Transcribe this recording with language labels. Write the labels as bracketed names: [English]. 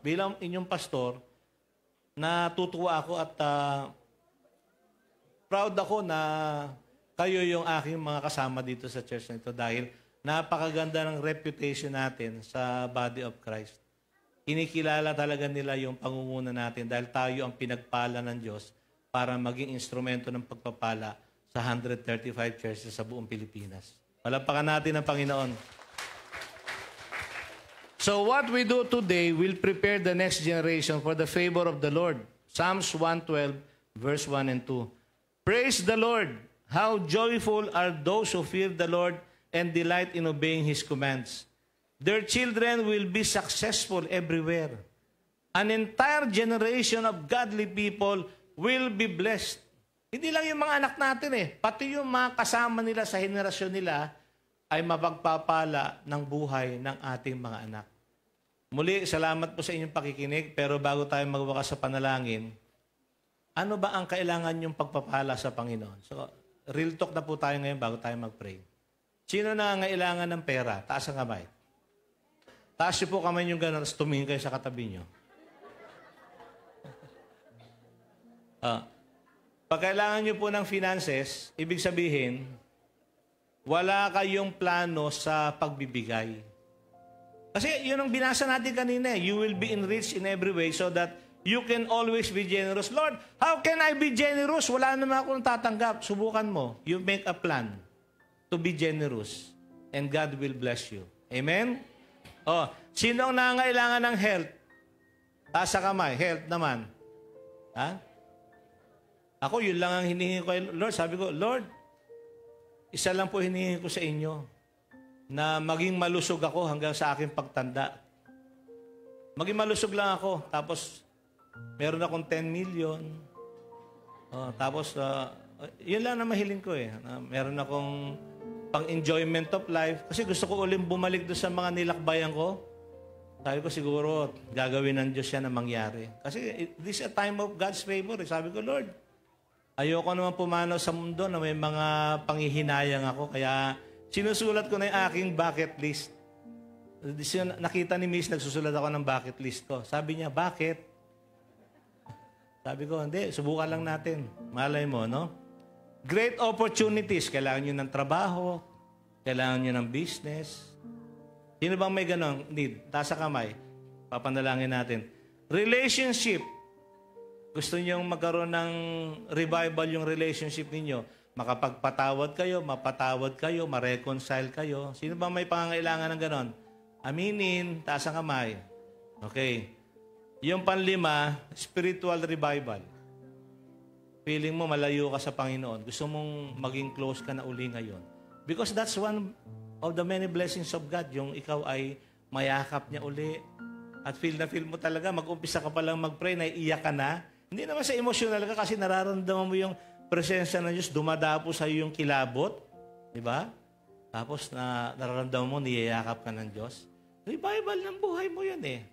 [Filipino] Bilang inyong pastor, natutuwa ako at proud ako na kayo yung aking mga kasama dito sa church na ito dahil napakaganda ng reputation natin sa [English] body of Christ. [Filipino] Kinikilala talaga nila yung pangunguna natin dahil tayo ang pinagpala ng Diyos para maging instrumento ng pagpapala sa 135 churches sa buong Pilipinas. Palapakan natin ang Panginoon. [English] So what we do today will prepare the next generation for the favor of the Lord. Psalms 112, verse 1 and 2. Praise the Lord! How joyful are those who fear the Lord and delight in obeying His commands. Their children will be successful everywhere. An entire generation of godly people will be blessed. [Filipino] Hindi lang yung mga anak natin eh. Pati yung mga kasama nila sa henerasyon nila ay mapagpapala ng buhay ng ating mga anak. Muli, salamat po sa inyong pakikinig. Pero bago tayo magwakas sa panalangin, ano ba ang kailangan yung pagpapala sa Panginoon? So, [English] real talk [Filipino] na po tayo ngayon bago tayo mag-pray. Sino na ngailangan ng pera? Taas ang kamay. Taas niyo po kamay yung gano'n, tumingin kayo sa katabi niyo. Pag kailangan niyo po ng finances, ibig sabihin, wala kayong plano sa pagbibigay. Kasi yun ang binasa natin kanina. [English] You will be enriched in every way so that you can always be generous. Lord, how can I be generous? [Filipino] Wala naman akong tatanggap. Subukan mo. [English] You make a plan to be generous. And God will bless you. Amen? [Filipino] Sino ang nangangailangan ng health? Taas sa kamay. Health naman. Ha? Ako, yun lang ang hinihingi ko kay Lord. Sabi ko, Lord, isa lang po hinihingi ko sa inyo na maging malusog ako hanggang sa aking pagtanda. Maging malusog lang ako. Tapos, meron akong 10 million. Tapos, yun lang na mahiling ko eh. Meron akong pang-enjoyment of life. Kasi gusto ko ulit bumalik doon sa mga nilakbayan ko. Sabi ko siguro, gagawin ng Diyos yan na mangyari. Kasi [English] this is a time of God's favor. [Filipino] Sabi ko, Lord, ayoko naman pumanaw sa mundo na may mga panghihinayang ako. Kaya sinusulat ko na yung aking bucket list. Nakita ni Miss, nagsusulat ako ng bucket list ko. Sabi niya, bakit? Sabi ko, hindi, subukan lang natin. Malay mo, no? [English] Great opportunities. [Filipino] Kailangan nyo ng trabaho. Kailangan nyo ng business. Sino bang may ganong need? Taas sa kamay. Papanalangin natin. Relationship. Gusto nyo magkaroon ng revival yung relationship ninyo. Makapagpatawad kayo, mapatawad kayo, ma-reconcile kayo. Sino bang may pangangailangan ng ganon? Aminin. Taas ang kamay. Okay. Yung panlima, spiritual revival. Feeling mo malayo ka sa Panginoon. Gusto mong maging close ka na uli ngayon. [English] Because that's one of the many blessings of God. [Filipino] Yung ikaw ay mayakap niya uli. At feel mo talaga, mag-umpisa ka palang mag-pray, naiiyak ka na. Hindi naman sa emotional ka kasi nararamdaman mo yung presensya ng Diyos, dumadapo sa iyo yung kilabot. Di ba? Tapos nararamdaman mo, niyayakap ka ng Diyos. Revival ng buhay mo yun eh.